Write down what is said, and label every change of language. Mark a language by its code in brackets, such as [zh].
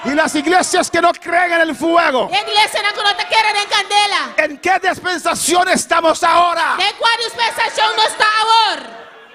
[es] Y las iglesias que no creen en el fuego, [pt] A igreja não está querendo em candela. [es] ¿en qué dispensación estamos ahora? [pt] De qual dispensação não está agora?